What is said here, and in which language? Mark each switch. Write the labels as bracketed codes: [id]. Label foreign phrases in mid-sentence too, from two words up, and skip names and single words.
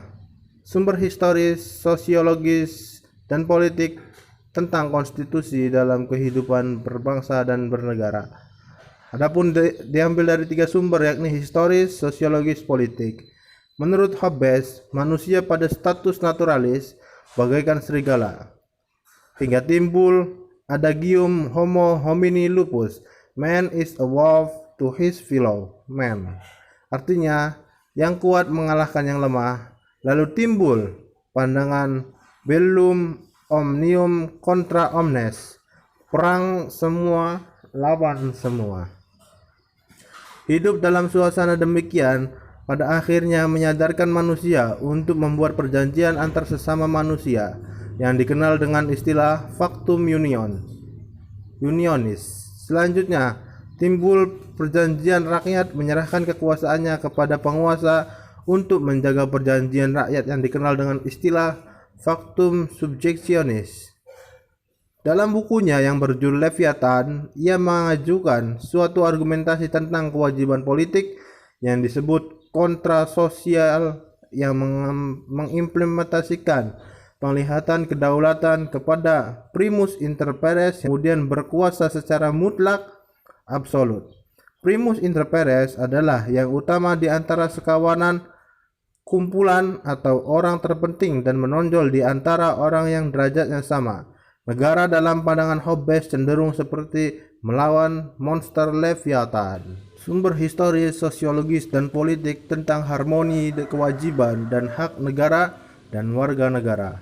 [id] Sumber historis, sosiologis, dan politik tentang konstitusi dalam kehidupan berbangsa dan bernegara. Adapun diambil dari 3 sumber, yakni historis, sosiologis, politik. Menurut Hobbes, manusia pada status naturalis bagaikan serigala, hingga timbul adagium [la] homo homini lupus, [en] man is a wolf to his fellow man. [id] Artinya, yang kuat mengalahkan yang lemah. Lalu timbul pandangan [la] bellum omnium contra omnes, [id] perang semua lawan semua. Hidup dalam suasana demikian pada akhirnya menyadarkan manusia untuk membuat perjanjian antar sesama manusia yang dikenal dengan istilah [la] factum unionis. [id] Selanjutnya timbul perjanjian rakyat menyerahkan kekuasaannya kepada penguasa untuk menjaga perjanjian rakyat yang dikenal dengan istilah [la] factum subjectionis. [id] Dalam bukunya yang berjudul Leviathan, ia mengajukan suatu argumentasi tentang kewajiban politik yang disebut kontra sosial yang mengimplementasikan penglihatan kedaulatan kepada [la] primus inter pares [id] yang kemudian berkuasa secara mutlak absolut. [la] Primus inter pares [id] adalah yang utama di antara sekawanan, kumpulan atau orang terpenting dan menonjol di antara orang yang derajatnya sama. Negara dalam pandangan Hobbes cenderung seperti melawan monster Leviathan. Sumber historis, sosiologis, dan politik tentang harmoni, kewajiban, dan hak negara dan warga negara.